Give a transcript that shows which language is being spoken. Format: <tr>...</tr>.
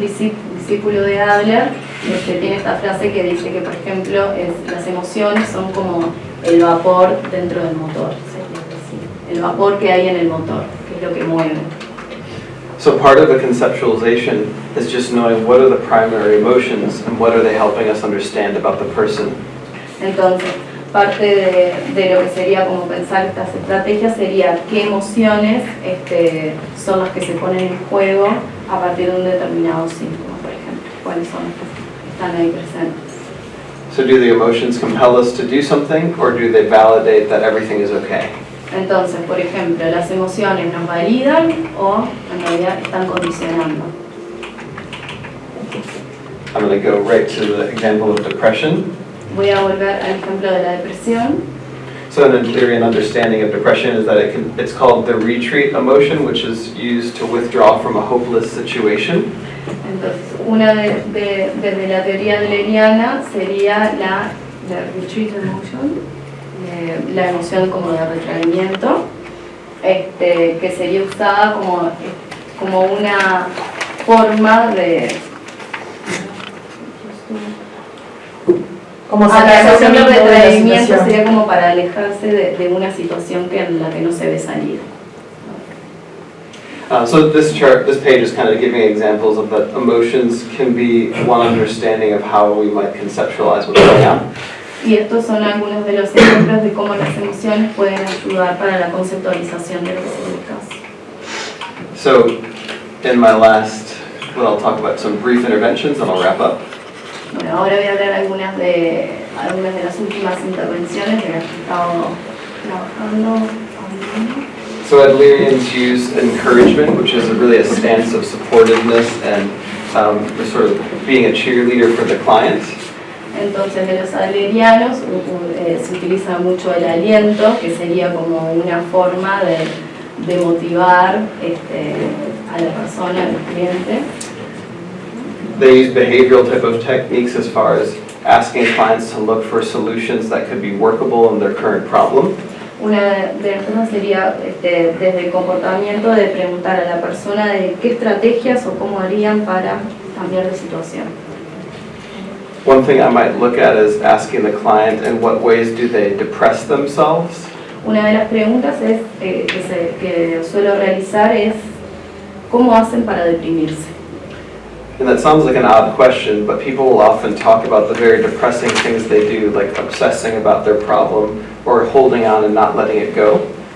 <es>Un discípulo de Adler, tiene esta frase que dice que, por ejemplo, las emociones son como el vapor dentro del motor, sería así. El vapor que hay en el motor, que es lo que mueve.</es> <en>So part of the conceptualization is just knowing what are the primary emotions and what are they helping us understand about the person.</en> <es>Entonces, parte de lo que sería como pensar estas estrategias sería qué emociones son las que se ponen en juego a partir de un determinado síntoma, por ejemplo. ¿Cuáles son las que están ahí presentes?</es> <en>So do the emotions compel us to do something, or do they validate that everything is okay?</en> <es>Entonces, por ejemplo, las emociones nos validan o en realidad están condicionando.</es> <en>I'm going to go right to the example of depression.</en> <es>Voy a volver al ejemplo de la depresión.</es> <en>So an Adlerian understanding of depression is that it's called the retreat emotion, which is used to withdraw from a hopeless situation.</en> <es>Entonces, una desde la teoría adleriana sería la</es> <en>retreat emotion,</en> <es>la emoción como de retraimiento, que sería usada como una forma de... Como la emoción de sacarse de la retraimiento situación. sería como para alejarse de una situación en la que no se ve salida.</es> <en>So this page is kind of giving examples of that emotions can be one understanding of how we might conceptualize what's going on.</en> <es>Y estos son algunos de los ejemplos de cómo las emociones pueden ayudar para la conceptualización de lo que se busca.</es> <en>So in my last, I'll talk about some brief interventions and I'll wrap up.</en> <es>Bueno, ahora voy a hablar algunas de las últimas intervenciones de las que he estado trabajando.</es> <en>So Adlerians use encouragement, which is really a stance of supportiveness and sort of being a cheerleader for the client.</en> <es>Entonces, de los adlerianos se utiliza mucho el aliento, que sería como una forma de motivar a la persona, al cliente.</es> <en>They use behavioral type of techniques as far as asking clients to look for solutions that could be workable in their current problem.</en> <es>Una de las cosas sería desde el comportamiento de preguntar a la persona de qué estrategias o cómo harían para cambiar de situación.</es> <en>One thing I might look at is asking the client in what ways do they depress themselves.</en> <es>Una de las preguntas que suelo realizar es ¿cómo hacen para deprimirse?</es> <en>And that sounds like an odd question, but people will often talk about the very depressing things they do, like obsessing about their problem or holding on and not letting it go.</en>